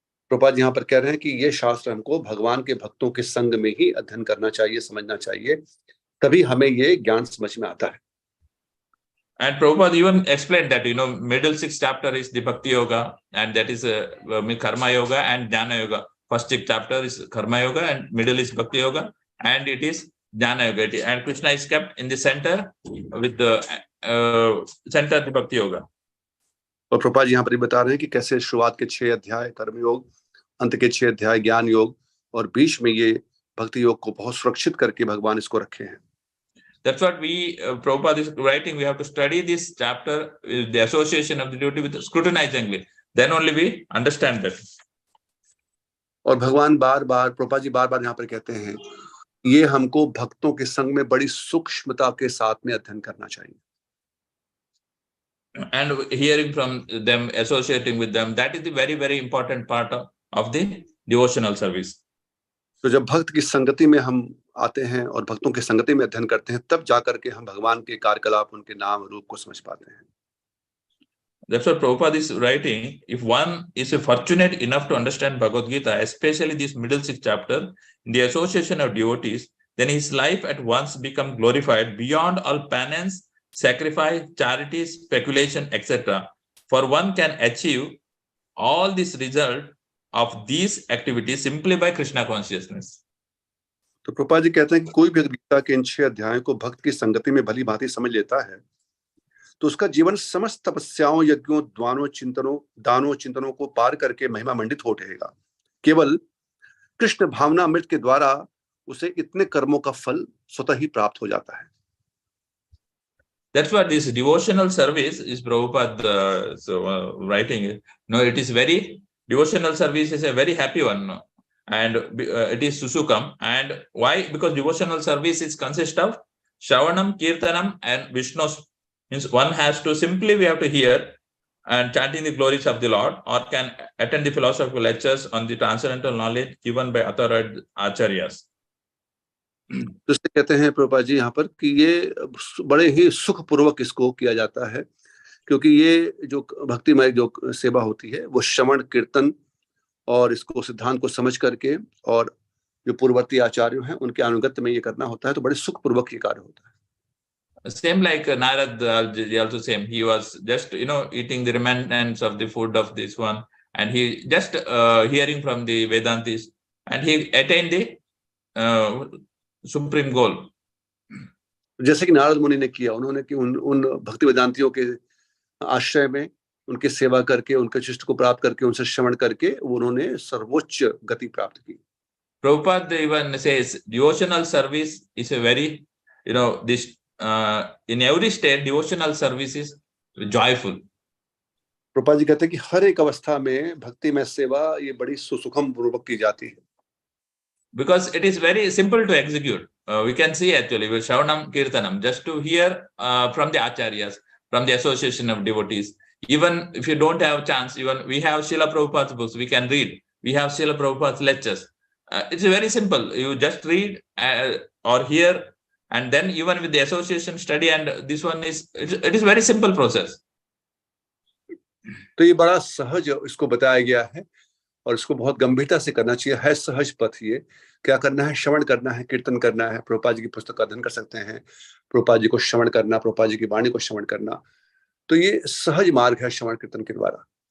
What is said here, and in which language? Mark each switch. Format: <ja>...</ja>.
<hi>प्रभुपाद यहाँ पर कह रहे हैं कि ये शास्त्र हमको भगवान के भक्तों के संग में ही अध्ययन करना चाहिए, समझना चाहिए, तभी हमें ये ज्ञान समझ में आता है.</hi> <en>And Prabhupada even explained that middle 6 chapter is the Bhakti Yoga, and that is Karma Yoga and Jnana Yoga. First 6 chapter is Karma Yoga and middle is Bhakti Yoga, and it is Jnana Yoga. And Krishna is kept in the center with the center of the Bhakti Yoga.</en> <hi>और प्रभुपाद यहाँ पर बता रहे हैं कि कैसे शुरुआत के 6 अध्याय कर्म योग, अंत के 6 अध्याय ज्ञान योग, और बीच में ये भक्ति योग को बहुत सुरक्षित करके भगवान इसको रखे हैं.</hi> <en>That's what Prabhupada is writing. We have to study this chapter with the association of the devotee with scrutinizingly. Then only we understand that.</en> <hi>और भगवान बार-बार, प्रभुपाद जी बार-बार यहाँ पर कहते हैं, ये हमको भक्तों के संग में बड़ी सूक्ष्मता के साथ में अध्ययन करना चाहिए.</hi> <en>And hearing from them, associating with them, that is the very, very important part of the devotional service.</en> <hi>तो जब भक्त की संगति में हम आते हैं और भक्तों की संगति में अध्ययन करते हैं, तब जाकर के हम भगवान के कार्यकलाप, उनके नाम रूप को समझ पाते हैं.</hi> <en>That's what Prabhupada is writing. If one is fortunate enough to understand Bhagavad Gita, especially this middle 6 chapter, in the association of devotees, then his life at once become glorified beyond all penance, sacrifice, charity, speculation, etc. For one can achieve all this result of these activities simply by Krishna consciousness.</en> <hi>तो प्रभुपाद जी कहते हैं कि कोई भी गीता के इन 6 अध्यायों को भक्त की संगति में भली भांति समझ लेता है, तो उसका जीवन समस्त तपस्याओं, यज्ञों, दानों, चिंतनों को पार करके महिमा मंडित हो उठेगा. केवल कृष्ण भावनामृत के द्वारा उसे इतने कर्मों का फल स्वतः ही प्राप्त हो जाता है.</hi> <en>That's what this devotional service is Prabhupada writing. No, it is very, devotional service is a very happy one. No? And it is Susukam. And why? Because devotional service is consist of Shravanam, Kirtanam, and Vishnu's. Means one has to simply, we have to hear and chanting the glories of the Lord, or can attend the philosophical lectures on the transcendental knowledge given by authorized acharyas.</en> <hi>तो इससे कहते हैं प्रभुपाद जी यहाँ पर कि ये बड़े ही सुखपूर्वक इसको किया जाता है, क्योंकि ये जो भक्तिमय जो सेवा होती है वो श्रवण, कीर्तन और इसको सिद्धांत को समझ करके और जो पूर्ववर्ती आचार्य हैं उनके अनुगत्य में ये करना होता है, तो बड़े सुखपूर्वक ये कार्य होता है.</hi> <en>Same like Narad also same. He was just eating the remnants of the food of this one, and he just hearing from the Vedantis, and he attained the supreme goal.</en> <hi>जैसे कि नारद मुनि ने किया, उन्होंने कि उन भक्ति वेदांतियों के आश्रय में उनके सेवा करके, उनके शिष्ट को प्राप्त करके, उनसे श्रवण करके उन्होंने सर्वोच्च गति प्राप्त की.</hi> <en>Prabhupada even says devotional service is a very this in every state devotional service is joyful.</en> <hi>Prabhupada ji कहते हैं कि हर एक अवस्था में भक्ति में सेवा ये बड़ी सुसुखम पूर्वक की जाती है.</hi> <en>Because it is very simple to execute. We can see actually with Shravanam Kirtanam, just to hear from the acharyas, from the association of devotees. Even if you don't have chance, even we have Srila Prabhupada's books, we can read. We have Srila Prabhupada's lectures. It's very simple. You just read or hear, and then even with the association study, and this one is, it is very simple process.</en> <hi>तो ये बड़ा सहज इसको बताया गया है और इसको बहुत गंभीरता से करना चाहिए. है सहज पथ. ये क्या करना है? श्रवण करना है, कीर्तन करना है. प्रभुपाद जी की पुस्तक का अध्ययन कर सकते हैं, प्रभुपाद जी को श्रवण करना, प्रभुपाद जी की वाणी को श्रवण करना. तो ये सहज मार्ग है श्रवण कीर्तन के द्वारा.</hi>